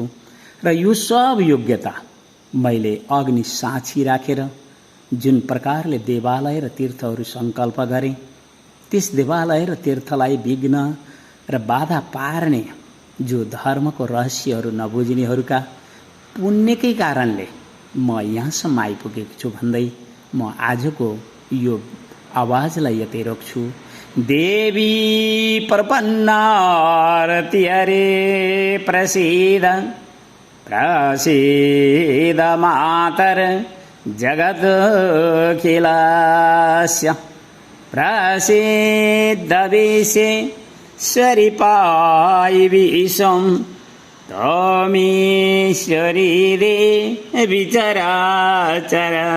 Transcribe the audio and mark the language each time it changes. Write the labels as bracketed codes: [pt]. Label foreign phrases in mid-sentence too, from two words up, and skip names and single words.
[ne] र यो सब योग्यता मैले अग्नि साक्षी राखेर जुन प्रकारले देवालय र तीर्थहरू सङ्कल्प गरेँ, त्यस देवालय र तीर्थलाई विघ्न र बाधा पार्ने जो धर्मको रहस्यहरू नबुझ्नेहरूका पुण्यकै कारणले म यहाँसम्म आइपुगेको छु भन्दै म आजको यो आवाजलाई यतै रोक्छु। [sa] देवी प्रपन्नारति हरे प्रसीद प्रसीद मातर जगदखिलस्य प्रसीद विश्वेश्वरि पायि विश्वं त्वमीश्वरी देवी चराचरस्य।